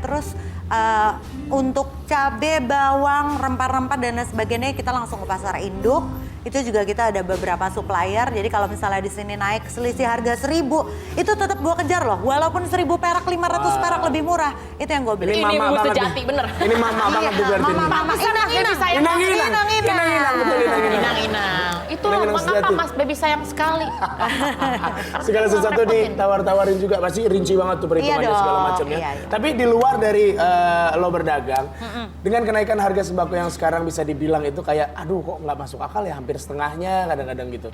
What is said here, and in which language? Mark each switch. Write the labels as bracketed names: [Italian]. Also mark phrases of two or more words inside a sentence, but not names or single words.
[Indonesian] Terus untuk cabai, bawang, rempah-rempah dan lain sebagainya kita langsung ke pasar induk. Itu juga kita ada beberapa supplier. Jadi kalau misalnya di sini naik selisih harga 1.000, itu tetap gue kejar loh. Walaupun 1.000 perak, 500 perak lebih murah, itu yang gue beli. Ini mama ibu banget sejati, nih. bener. Ini mama banget tuh berarti. Mama, nih. mama, Baby sayang. Inang-inang, betul inang-inang. Inang-inang. Itulah Inang-inang mengapa sejati. Mas Baby sayang sekali. Segala sesuatu ditawar-tawarin juga, pasti rinci banget tuh perhitungannya Iya segala dong, macamnya. iya. Tapi di luar dari lo berdagang, dengan kenaikan harga sembako yang sekarang bisa dibilang itu kayak, aduh kok nggak masuk akal ya, hampir setengahnya kadang-kadang gitu.